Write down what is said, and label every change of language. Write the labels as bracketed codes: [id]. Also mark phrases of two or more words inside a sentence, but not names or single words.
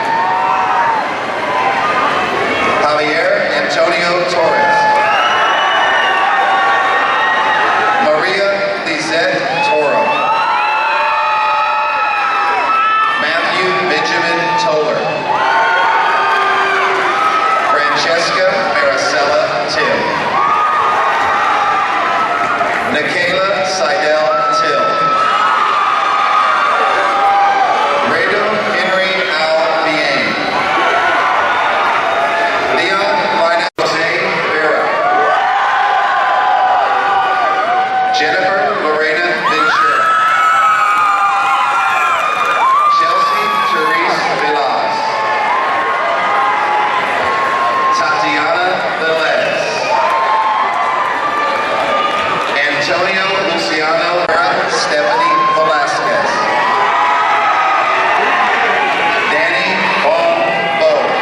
[en] Javier Antonio Torres. Maria Lizette Toro. Matthew Benjamin Toller. Francesca Maricela Till. Nikayla Seidel Till. Rado Henry Al Bien. Leon Lina Jose Vera. Jennifer Lorena Ventura. Chelsea Therese Villas. Tatiana Velez. Antonio Luciano Stephanie Velasquez. Danny Bong Bo.